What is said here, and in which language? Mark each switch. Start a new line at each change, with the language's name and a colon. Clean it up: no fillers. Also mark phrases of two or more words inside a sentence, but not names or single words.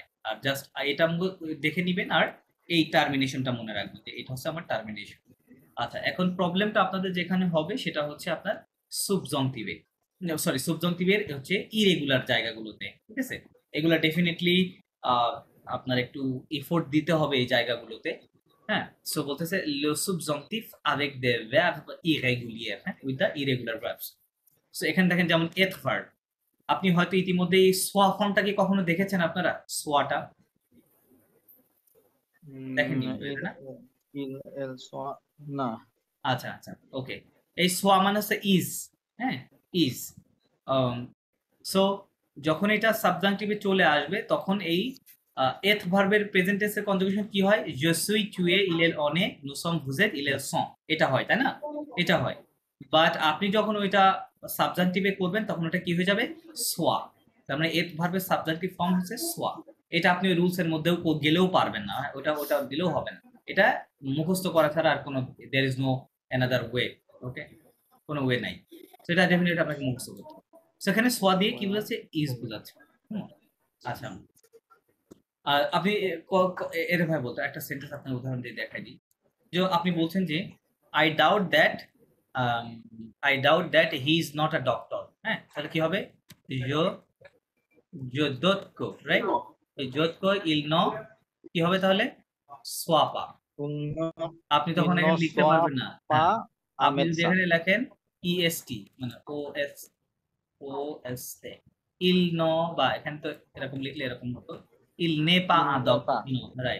Bangla: আর জাস্ট এটা দেখে নিবেন, আর এই টার্মিনেশনটা মনে রাখবেন যে এটা হচ্ছে আমার টার্মিনেশন। আচ্ছা, এখন প্রবলেমটা আপনাদের যেখানে হবে সেটা হচ্ছে আপনার সুবজংটিভে, সরি সুবজংটিভের হচ্ছে ইরেগুলার জায়গাগুলোতে। ঠিক আছে, এগুলা ডেফিনেটলি আপনার একটু এফোর্ট দিতে হবে এই জায়গাগুলোতে। হ্যাঁ, সো বলতেছে
French: le subjonctif avec des verbes irréguliers,
Bangla: হ্যাঁ,
English: with the irregular verbs.
Bangla: সো এখানে দেখেন যেমন এথ ভার্ব, আপনি হয়তো ইতিমধ্যে এই সোয়া ফর্মটাকে কখনো দেখেছেন আপনারা? সোয়াটা দেখেননি বোধহয়, না? না। আচ্ছা আচ্ছা, ওকে। এই সোয়া মানে হচ্ছে ইজ, হ্যাঁ, ইজ। সো যখন এটা সাবজাংটিভে চলে আসবে তখন এই এথ ভার্বের প্রেজেন্ট টেন্সের কনজুগেশন কি হয়?
French: je suis, tu es, il est, on est, nous sommes, vous êtes, ils sont,
Bangla: এটা হয়, তাই না? এটা হয়। বাট আপনি যখন ওইটা সাবজাংটিভে করবেন তখন ওটা কি হয়ে যাবে? সোয়া। তার মানে এথ ভার্বের সাবজাংটিভ ফর্ম হচ্ছে সোয়া। এটা আপনি রুলস এর মধ্যেও গেলেও পারবেন না, ওটা ওটা দিলেও হবে না। এটা মুখস্থ করা ছাড়া আর কোনো
English: there is no another way.
Bangla: ওকে, কোনো ওয়ে নাই। সেটা ডেফিনেটলি আপনাকে মুখস্থ করতে হবে। সেখানে সোয়া দিয়ে কি বোঝাচ্ছে? ইজ বোঝাচ্ছে। আচ্ছা, আপনি এর ভাই বলতো একটা সেন্টেন্স আপনার উদাহরণ দিয়ে দেখাই দিই। যে আপনি বলছেন যে
English: I doubt that he is not a doctor,
Bangla: হ্যাঁ, তাহলে কি হবে? যোদ্দো, রাইট? এই যোদ্দো ইল ন কি হবে তাহলে? সোয়াপা। আপনি তখন এখানে লিখতে পারবেন না। হ্যাঁ, আপনি যদি এখানে লেখেন ইএসটি মানে OS ইল ন, বা এখানে তো এরকম লিখলে এরকম হতো
French: il n'est pas
English: a doctor,
Bangla: রাইট?